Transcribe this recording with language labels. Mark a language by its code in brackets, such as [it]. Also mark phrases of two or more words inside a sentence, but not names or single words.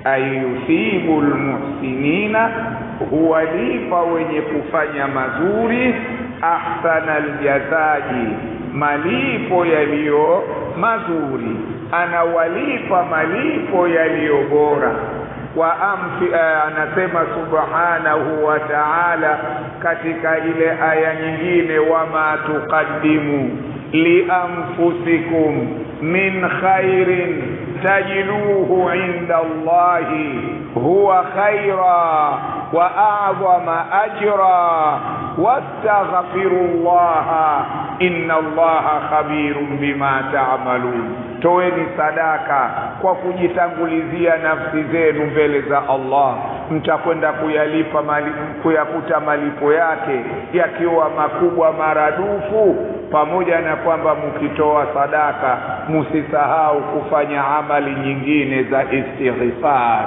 [ar] ليثيب المحسنين, [sw] huwalipa wenye kufanya mazuri, [ar] أحسن الجزاء, [sw] malipo yaliyo mazuri, anawalipa malipo yaliyo bora. [ar] Anasema سبحانه وتعالى [sw] katika ile aya nyingine, [ar] وما تقدموا لأنفسكم من خير تجدوه عند الله هو خيرا وأعظم أجرا واستغفروا الله إن الله خبير بما تعملون. [sw] Toeni sadaka kwa kujitangulizia nafsi zenu mbele za Allah, mtakwenda kuyakuta malipo yake yakiwa makubwa maradufu. Pamoja na kwamba mkitoa sadaka msisahau kufanya amali nyingine za istighfar.